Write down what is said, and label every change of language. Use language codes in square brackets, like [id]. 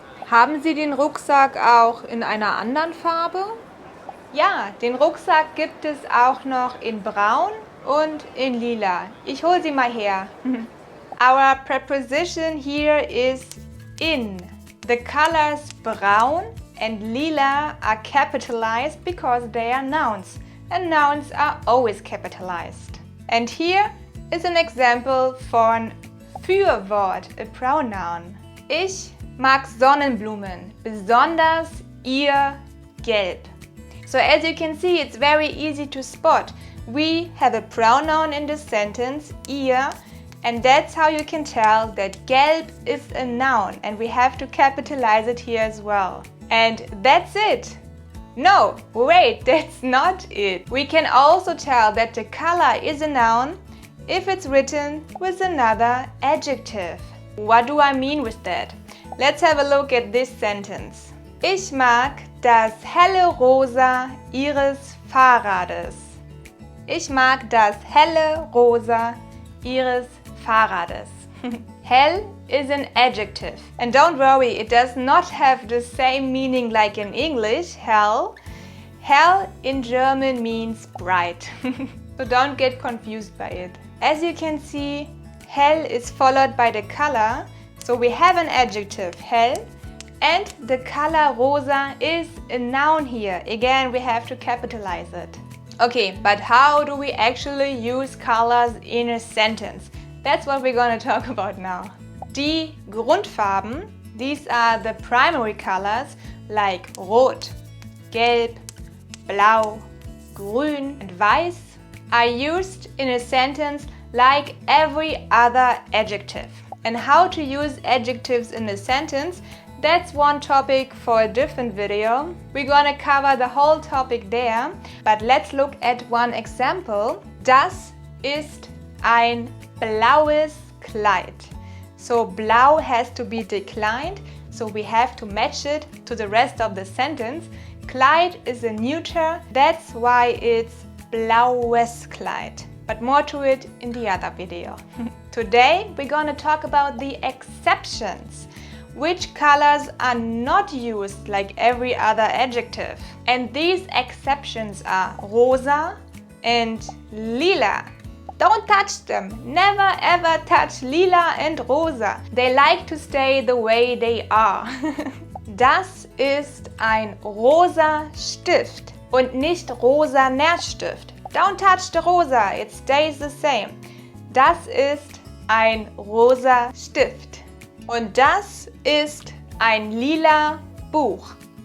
[de] Haben Sie den Rucksack auch in einer anderen Farbe? Ja, den Rucksack gibt es auch noch in braun und in lila. Ich hol sie mal her. [en] Our preposition here is in. The colors brown and lila are capitalized because they are nouns. And nouns are always capitalized. And here is an example [de] von Fürwort, [en] a pronoun. [de] Ich mag Sonnenblumen, besonders ihr Gelb. [en] So as you can see, it's very easy to spot. We have a pronoun in this sentence, ihr, and that's how you can tell that Gelb is a noun, and we have to capitalize it here as well. And that's it. No, wait, that's not it. We can also tell that the color is a noun if it's written with another adjective. What do I mean with that? Let's have a look at this sentence. [de] Ich mag das helle Rosa ihres Fahrrades. Ich mag das helle Rosa ihres Fahrrades. [en] Hell is an adjective. And don't worry, it does not have the same meaning like in English, hell. Hell in German means bright. So don't get confused by it. As you can see, hell is followed by the color. So we have an adjective, hell, and the color rosa is a noun here. Again, we have to capitalize it. Okay, but how do we actually use colors in a sentence? That's what we're going to talk about now. [de] Die Grundfarben, [en] these are the primary colors like Rot, Gelb, Blau, Grün and Weiß, are used in a sentence like every other adjective. And how to use adjectives in a sentence, that's one topic for a different video. We're gonna cover the whole topic there, but let's look at one example. [de] Das ist ein blaues Kleid. [en] So blau has to be declined, so we have to match it to the rest of the sentence. Kleid is a neuter, that's why it's [de] blaues Kleid. [en] But more to it in the other video. Today we're gonna talk about the exceptions. Which colors are not used like every other adjective. And these exceptions are rosa and lila. Don't touch them. Never ever touch lila and rosa. They like to stay the way they are. [de] Das ist ein rosa Stift und nicht rosaner Stift. [en] Don't touch the rosa, it stays the same. [de] Das ist ein rosa Stift. Und das ist ein lila Buch.